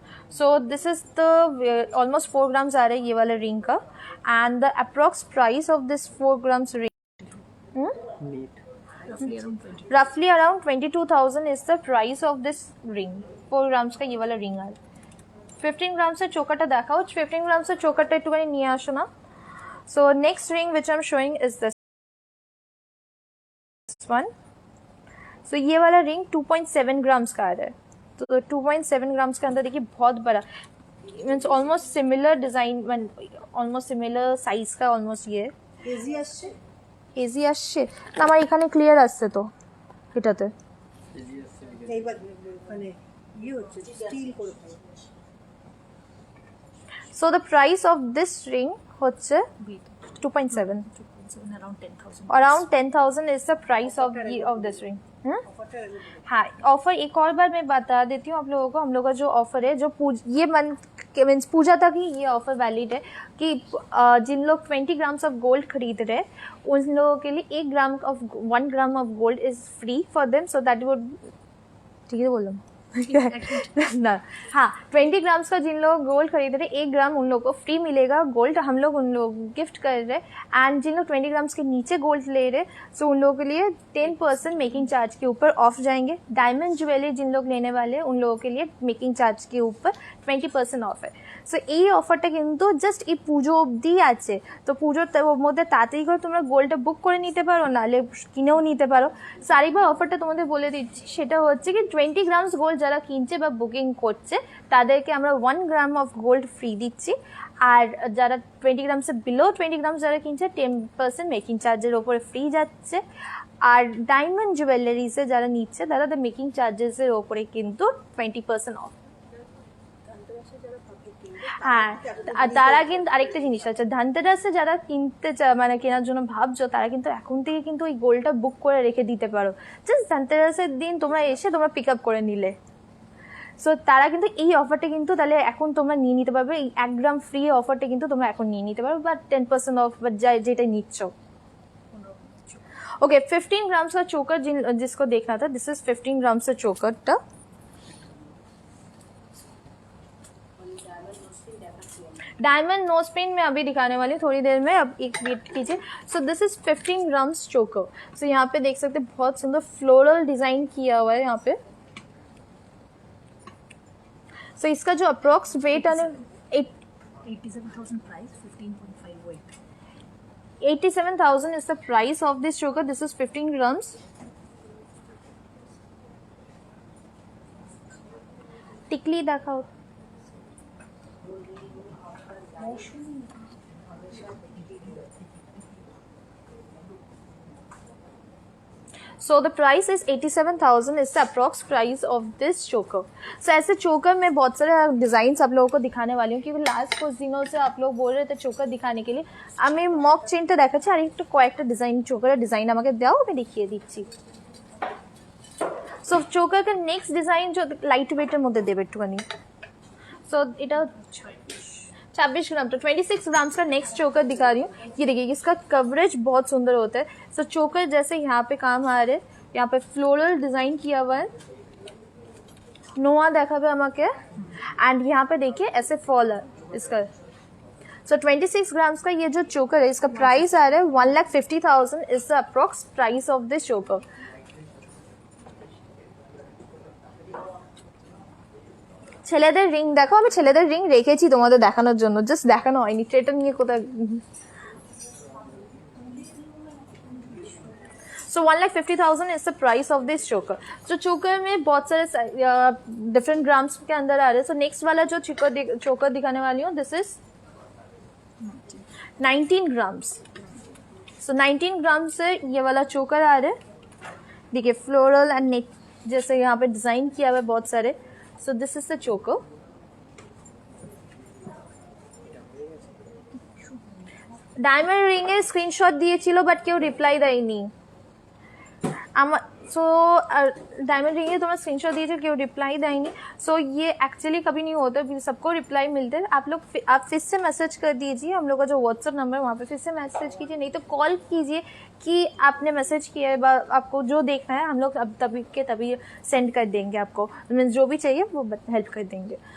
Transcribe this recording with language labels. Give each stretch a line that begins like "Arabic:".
English: so this is the almost 4 grams
Hindi: आ रहा है ये वाला रिंग का
English: And the approx price of this 4 grams ring रफली around 22,000 is the price of this ring.
Hindi: 4 grams का ये वाला रिंग आ रहा है।
Bangla: 15 ग्राम से चोकाटा देखाओ। 15 ग्राम से चोकाटा একটুখানি নিয়ে আসো না।
English: So next ring which I am showing is this one.
Hindi: सो ये वाला रिंग 2.7 ग्राम्स का आ रहा है। तो 2.7 ग्राम्स के अंदर देखिए बहुत बड़ा means almost similar design almost similar size का ऑलमोस्ट ये
Bangla: এজি আসছে এজি আসছে না আমার এখানে ক্লিয়ার আসছে তো এটাতে এইবার মানে ইয়ে হচ্ছে স্টিল করে।
English: So the price of this ring হচ্ছে 2.7 around 10,000 is the price of this ring.
Hindi: हाँ ऑफर एक और बार मैं बता देती हूँ आप लोगों को। हम लोग का जो ऑफर है जो ये मंथ मीन्स पूजा तक ही ये ऑफर वैलिड है कि जिन लोग 20 ग्राम्स ऑफ गोल्ड खरीद रहे हैं उन लोगों के लिए
English: 1 ग्राम of gold is free for them.
Hindi: So that would ठीक है बोल ना हाँ 20 ग्राम्स का जिन लोग गोल्ड खरीद रहे 1 ग्राम उन लोग को फ्री मिलेगा गोल्ड, हम लोग उन लोग गिफ्ट कर रहे हैं। एंड जिन लोग 20 ग्राम्स के नीचे गोल्ड ले रहे सो उन लोगों के लिए 10% मेकिंग चार्ज के ऊपर ऑफ जाएंगे। डायमंड ज्वेलरी जिन लोग लेने वाले हैं उन लोगों के लिए मेकिंग चार्ज के ऊपर 20% ऑफ है।
Bangla: সো এই অফারটা কিন্তু জাস্ট এই পুজো অবধি আছে, তো পুজোর মধ্যে তাড়াতাড়ি করে তোমরা গোল্ডটা বুক করে নিতে পারো, নাহলে কিনেও নিতে পারো। সো আরেকবার অফারটা তোমাদের বলে দিচ্ছি, সেটা হচ্ছে কি 20 গ্রামস গোল্ড যারা কিনছে বা বুকিং করছে তাদেরকে আমরা 1 গ্রাম অফ গোল্ড ফ্রি দিচ্ছি। আর যারা 20 গ্রামসের বিলো 20 গ্রামস যারা কিনছে 10% মেকিং চার্জের ওপরে ফ্রি যাচ্ছে। আর ডায়মন্ড জুয়েলারিসে যারা নিচ্ছে তারা মেকিং চার্জেসের ওপরে কিন্তু 20% অফ। হ্যাঁ আর তারা কিন্তু আরেকটা জিনিস আছে, ধনতেরাসে যারা কিনতে মানে কেনার জন্য ভাবছো তারা কিন্তু এখন থেকে কিন্তু ওই গোল্ডটা বুক করে রেখে দিতে পারো। জাস্ট ধনতেরাসের দিন তোমরা এসে তোমরা পিক আপ করে নিলে, সো তারা কিন্তু এই অফারটা কিন্তু তাহলে এখন তোমরা নিয়ে নিতে পারবে। এই 1 গ্রাম ফ্রি অফারটা কিন্তু তোমরা এখন নিয়ে নিতে পারবে, বা 10% অফ বা যেটা নিচ্ছ।
Hindi: ओके 15 ग्राम्स का चोकर जिसको देखना था,
English: this is 15 grams
Hindi: का चोकर। डायमंड नोज पिन मैं अभी दिखाने वाली थोड़ी देर में, अब एक वेट कीजिए। सो दिस इज 15 ग्राम्स चोकर। सो यहाँ पे देख सकते हैं बहुत सुंदर फ्लोरल डिजाइन किया हुआ है यहाँ पे। सो इसका जो अप्रोक्स वेट है
English: 87,000 price, 15.5 weight. 87,000 is the price of this choker. This is 15 grams.
Hindi: टिकली दिखाओ।
English: So the price is 87,000 is the approx price of this choker.
Hindi: So ऐसे choker में बहुत सारे डिजाइन आप लोगों को दिखाने वाली हूँ, क्योंकि लास्ट कुछ दिनों से आप लोग बोल रहे थे choker दिखाने के लिए।
Bangla: আমি মক চেইনটা দেখাচ্ছি আর একটু কয়েকটা ডিজাইন চোকারের ডিজাইন আমাকে দাও, আমি দেখিয়ে দিচ্ছি। সো চোকারের নেক্সট ডিজাইন जो লাইট ওয়েটের মধ্যে দেবে একটুখানি।
Hindi: সো এটা 26 ग्राम तो 26 ग्राम्स का नेक्स्ट चोकर दिखा रही हूँ। ये देखिए इसका कवरेज बहुत सुंदर होता है। सो चोकर जैसे यहाँ पे काम आ रहे, यहाँ पे फ्लोरल डिजाइन किया हुआ है, नोआ देखा हुआ हमारे, एंड यहाँ पे देखिए ऐसे फॉल है इसका। सो 26 ग्राम्स का ये जो चोकर है इसका प्राइस आ रहा है 1,50,000
English: Is the approx price of this choker.
Bangla: ছেলেদের রিং দেখো, আমি ছেলেদের রিং রেখেছি তোমাদের দেখানোর জন্য, জাস্ট দেখানো হয়নি। এটা নিয়ে কোথায়।
English: So 1,50,000 is the price of this choker.
Hindi: So choker में बहुत सारे डिफरेंट ग्राम्स के अंदर आ रहे हैं। So नेक्स्ट वाला जो choker दिखाने वाली हूँ,
English: This is 19 grams.
Hindi: So 19 ग्राम से ये वाला choker आ रहा है। देखिए फ्लोरल एंड नेक जैसे यहाँ पे डिजाइन किया हुआ है बहुत सारे।
English: So this is the choker.
Bangla: Diamond ring এর স্ক্রিনশট দিয়েছিল বাট কেউ রিপ্লাই দেয়নি।
Hindi: सो डायमंड रिंग तुम्हारा स्क्रीनशॉट दीजिए, क्यों रिप्लाई देंगे। सो ये एक्चुअली कभी नहीं होता, सबको रिप्लाई मिलते हैं। आप लोग आप फिर से मैसेज कर दीजिए, हम लोग का जो व्हाट्सअप नंबर है वहाँ पे फिर से मैसेज कीजिए, नहीं तो कॉल कीजिए कि आपने मैसेज किया है, आपको जो देखना है हम लोग अब तभी के तभी सेंड कर देंगे आपको, मीन्स जो भी चाहिए वो हेल्प कर देंगे।